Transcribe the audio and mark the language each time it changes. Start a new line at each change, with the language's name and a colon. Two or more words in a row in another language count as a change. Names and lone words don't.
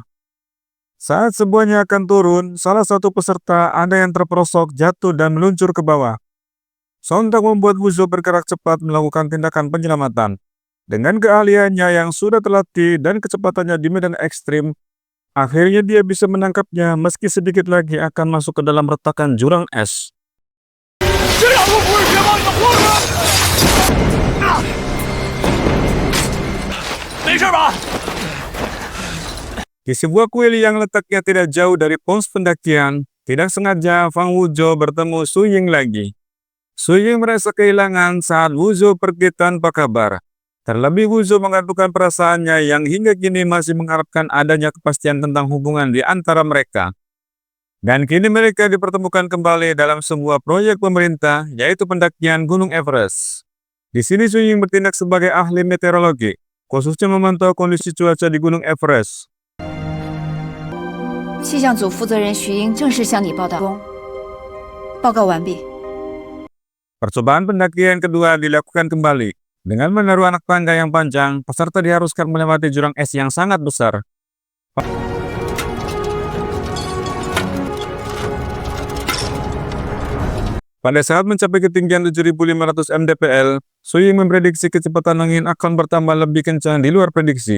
Indonesian: Saat semuanya akan turun, salah satu peserta ada yang terperosok, jatuh, dan meluncur ke bawah. Sontak membuat Wuzhou bergerak cepat melakukan tindakan penyelamatan. Dengan keahliannya yang sudah terlatih dan kecepatannya di medan ekstrim, akhirnya dia bisa menangkapnya meski sedikit lagi akan masuk ke dalam retakan jurang es.
Chinese: 这两个不是别帮你们活着吗？没事吧？
Indonesian: Di sebuah kuil yang letaknya tidak jauh dari pos pendakian, tidak sengaja Fang Wuzhou bertemu Su Ying lagi. Su Ying merasa kehilangan saat Wuzhou pergi tanpa kabar. Terlebih Wuzhou mengatakan perasaannya yang hingga kini masih mengharapkan adanya kepastian tentang hubungan di antara mereka. Dan kini mereka dipertemukan kembali dalam sebuah proyek pemerintah, yaitu pendakian Gunung Everest. Di sini Su Ying bertindak sebagai ahli meteorologi, khususnya memantau kondisi cuaca di Gunung Everest.
Chinese: 气象组负责人徐英正式向你报道。报告完毕。
Indonesian: Percobaan pendakian kedua dilakukan kembali. Dengan menaruh anak tangga yang panjang, peserta diharuskan melewati jurang es yang sangat besar. Pada saat mencapai ketinggian 7.500 mdpl, Su Ying memprediksi kecepatan angin akan bertambah lebih kencang di luar prediksi.